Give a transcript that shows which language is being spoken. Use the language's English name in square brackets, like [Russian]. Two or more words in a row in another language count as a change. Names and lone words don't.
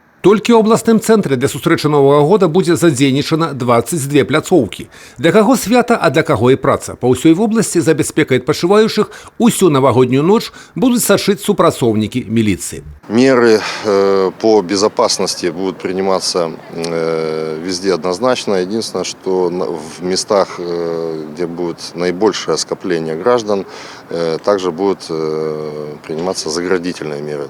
[Belarusian] Толькі ў абласным цэнтры для сустрэчы Новага года будзе задзейнічана 22 пляцоўкі. Для каго свята, а для каго і праца. Па ўсёй вобласці за бяспекай адпачываючых усю навагоднюю ноч будуць сачыць супрацоўнікі милиции. [Russian] Меры по безопасности будут приниматься везде однозначно. Единственное, что в местах, где будет наибольшее скопление граждан, также будут приниматься заградительные меры.